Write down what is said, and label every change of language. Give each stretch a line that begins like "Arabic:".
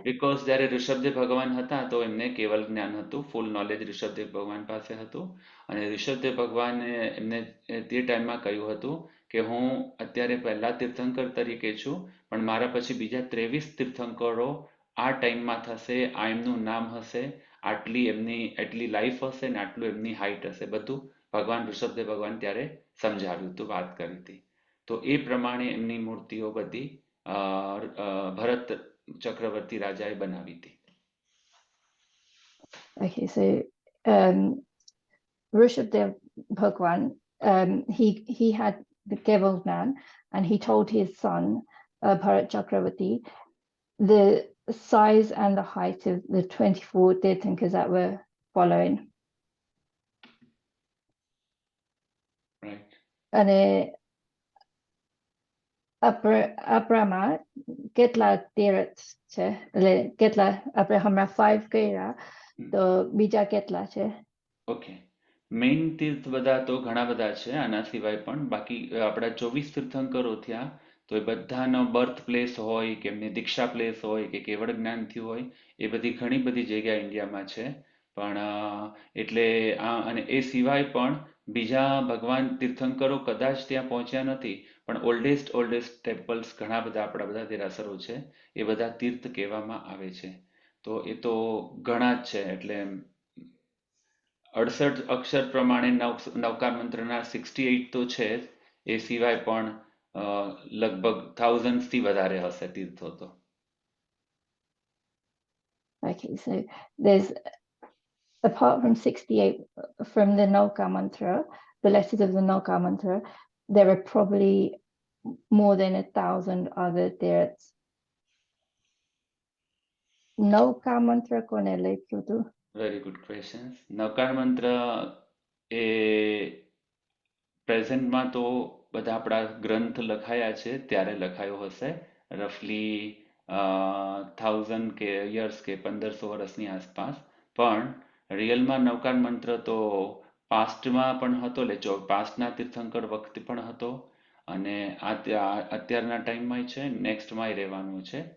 Gujarati: Because જ્યારે ઋષભદેવ ભગવાન હતા તો એમને કેવલ જ્ઞાન હતું, ફૂલ નોલેજ ઋષભદેવ ભગવાન પાસે હતું, અને ઋષભદેવ ભગવાને એમને તે ટાઈમમાં કહ્યું હતું કે હું અત્યારે પહેલા તીર્થંકર તરીકે છું, પણ મારા પછી બીજા 23 તીર્થંકરો આ ટાઈમમાં થશે, આ એમનું નામ હશે, એટલી લાઈફ હશે ને આટલું એમની હાઈટ હશે, બધું ભગવાન ઋષભદેવ ભગવાન ત્યારે સમજાવ્યું હતું, વાત કરી હતી. તો એ પ્રમાણે એમની મૂર્તિઓ બધી ભરત ચક્રવર્તી રાજાએ બનાવી હતી.
English: Okay, so Rishabdev Bhagwan, he had the Keval Gnan, and he told his son Bharat Chakravarti the size and the height of the 24 Tirthankars that were following. Right.
Gujarati: And Abrahama કેટલા તીર્થ છે, એટલે કેટલા આપણે હમણાં 5 કર્યા, તો બીજા કેટલા છે? ઓકે, મેઇન તીર્થ બધા તો ઘણા બધા છે, આના સિવાય પણ બાકી આપણા 24 તીર્થંકરો થયા, તો એ બધાનો બર્થ પ્લેસ હોય કે એમની દીક્ષા પ્લેસ હોય કે કેવળ જ્ઞાન થયું હોય, એ બધી ઘણી બધી જગ્યા ઇન્ડિયામાં છે. પણ એટલે અને એ સિવાય પણ બીજા ભગવાન તીર્થંકરો કદાચ ત્યાં પહોંચ્યા નથી, પણ ઓલ્ડેસ્ટ ટેમ્પલ્સ ઘણા બધા આપણા બધા દેરાસરો છે, એ બધા તીર્થ કહેવામાં આવે છે. તો એ તો ઘણા જ છે, એટલે 68 અક્ષર પ્રમાણે નવકાર મંત્રના 68 તો છે જ, એ સિવાય પણ લગભગ thousands થી વધારે હશે તીર્થો તો.
English: Okay, so there's, apart from 68 from the Nalka mantra, the letters of the Nalka mantra, there are probably more than 1,000 other tirths.
Gujarati: Nalka mantra કોને લખ્યું હતું?
English: Very good question.
Gujarati: નવકાર મંત્ર એ પ્રેઝન્ટમાં તો બધા આપણા ગ્રંથ લખાયા છે ત્યારે લખાયો હશે, રફલી 1000 કે યર્સ કે 1500 વર્ષની આસપાસ, પણ રિયલમાં નવકાર મંત્ર તો પાસ્ટમાં પણ હતો, એટલે પાસ્ટના તીર્થંકર વખતે પણ હતો, અને અત્યારના ટાઈમમાં છે, નેક્સ્ટમાં રહેવાનું છે.